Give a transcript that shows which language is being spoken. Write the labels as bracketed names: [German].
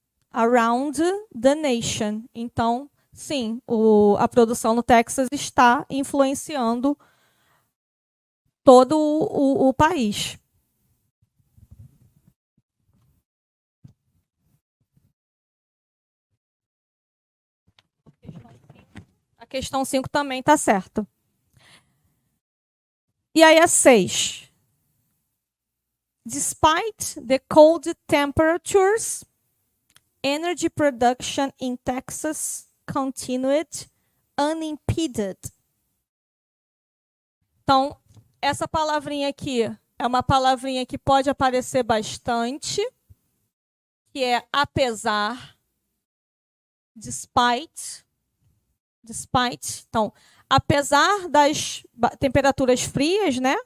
[English] Around the nation. [Portuguese] Então, sim, a produção no Texas está influenciando todo o país. A questão 5 também está certa. E aí a 6. [English] Despite the cold temperatures, energy production in Texas continued unimpeded. [Portuguese] Então, essa palavrinha aqui é uma palavrinha que pode aparecer bastante, que é apesar, despite. Então, apesar das temperaturas frias, né?